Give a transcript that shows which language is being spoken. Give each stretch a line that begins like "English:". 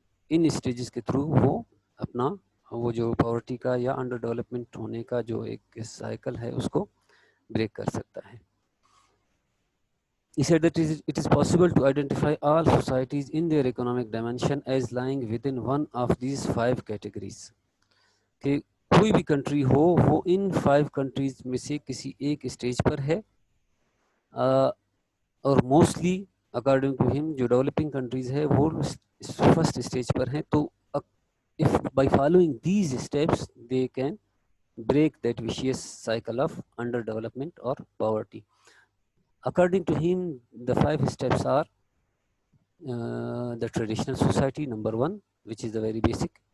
Urdu: ان stages کے through وہ اپنا وہ جو پاورٹی کا یا انڈر ڈیولپمنٹ ہونے کا جو ایک سائیکل ہے اس کو بریک کر سکتا ہے.
English: He said that it is possible to identify all societies in their economic dimension as lying within one of these 5 categories.
Urdu: کہ کوئی بھی کنٹری ہو وہ ان 5 کنٹریز میں سے کسی ایک اسٹیج پر ہے، اور
English: mostly according to
Urdu: ہم جو ڈیولپنگ کنٹریز ہے وہ فرسٹ اسٹیج پر ہیں.
English: تو if by following these steps they can break that vicious cycle of underdevelopment or poverty. According to him, the 5 steps are the traditional society, number 1, which is the very basic.